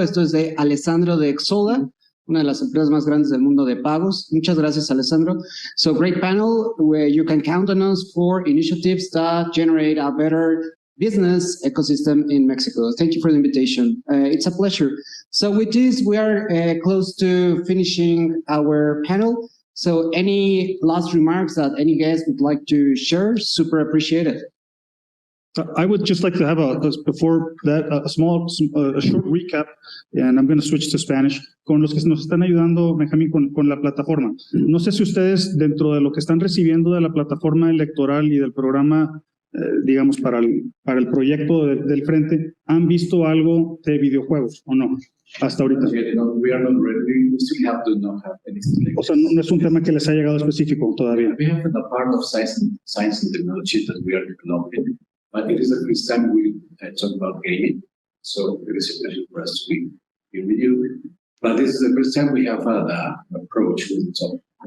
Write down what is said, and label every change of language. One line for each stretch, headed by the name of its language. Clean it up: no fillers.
Spanish: Esto es de Alessandro de Exola, una de las empresas más grandes del mundo de pagos. Muchas gracias, Alessandro.
English: So great panel where you can count on us for initiatives that generate a better business ecosystem in Mexico. Thank you for the invitation. It's a pleasure. So with this, we are close to finishing our panel. So any last remarks that any guest would like to share? Super appreciated. I would just like to have before that a short recap, and I'm going to switch to Spanish,
Spanish: con los que nos están ayudando, Benjamín, con la plataforma. No sé si ustedes, dentro de lo que están recibiendo de la plataforma electoral y del programa, digamos, para el proyecto del Frente, ¿han visto algo de videojuegos o no? Hasta ahorita.
English: We are not ready. We still have to not have anything.
Spanish: O sea, no es un tema que les ha llegado específico todavía.
English: We have the part of science and technology that we are developing, but it is the first time we talk about gaming. So it is a pleasure for us to be here with you. But this is the first time we have the approach with the topic.